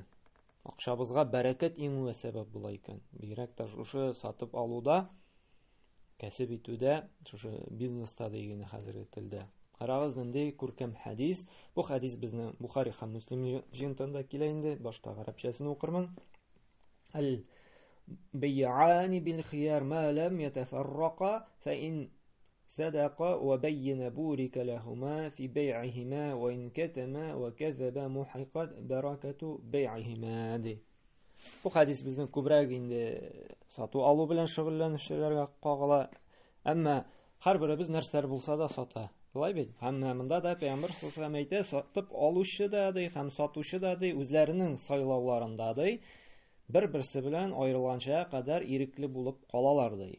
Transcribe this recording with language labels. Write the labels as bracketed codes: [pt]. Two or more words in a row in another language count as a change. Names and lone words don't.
[tt] Акчабызга бәрәкәт иңүгә сәбәп була икән. Бигрәк тә шушы сатып алуда, кәсеп итүдә, шушы бизнеста дигән хәзерге телдә. Карагыз инде күркәм хадис. Бу хадис безнең Бухари һәм Муслим җыентында килә инде. Башта гарәпчәсен укырмын. [ar] البيعان بالخيار ما لم يتفرقا فإن صدقا وبينا بورك لهما في بيعهما وإن كتما وكذبا محقت بركة بيعهما. [tt] Bu хадис безнең күбрәк инде сату алу белән шөгыльләнүчеләргә кагыла. Әмма һәрберебез нәрсәләр булса да сата. Булай бит. Һәммәмендә дә Пәйгамбер [ar] صلى الله عليه وسلم [tt] сатып алучы да һәм сатучы да үзләренең сайлауларында бер-берсе белән аерылганча кадәр ирекле булып калалар ди.